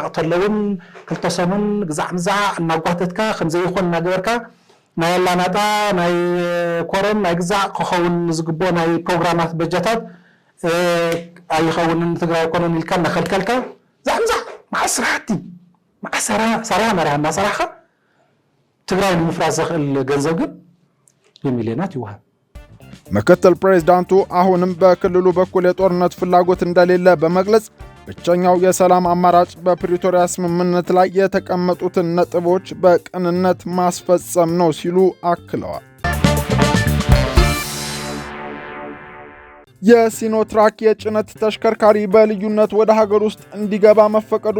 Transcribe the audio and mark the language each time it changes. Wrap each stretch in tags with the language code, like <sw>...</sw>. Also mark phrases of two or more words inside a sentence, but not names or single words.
<ti>ተለውን ክልተ ሰሙን ግዛዕ ምዛዕ እናጓተትካ ከምዘይኮን እናገበርካ ናይ ኣላማጣ ናይ ኮረም ናይ ግዛዕ ክኸውን ዝግቦ ናይ ፕሮግራማት በጀታት ኣይኸውንን ትግራይ ኢኮኖሚ ኢልካ እናኸልከልካ ዛዕ ምዛዕ መዓዝ ስራሕቲ መዓዝ ሰራያ መርያ እናሰራሕካ ትግራይ ንምፍራስ ዘኽእል ገንዘብ ግን በሚልዮናት ይወሃብ።</ti> <am>ምክትል ፕሬዝዳንቱ አሁንም በክልሉ በኩል የጦርነት ፍላጎት እንደሌለ በመግለጽ ብቸኛው የሰላም አማራጭ በፕሪቶሪያ ስምምነት ላይ የተቀመጡትን ነጥቦች በቅንነት ማስፈጸም ነው ሲሉ አክለዋል። የሲኖትራክ የጭነት ተሽከርካሪ በልዩነት ወደ ሀገር ውስጥ እንዲገባ መፈቀዱ</am>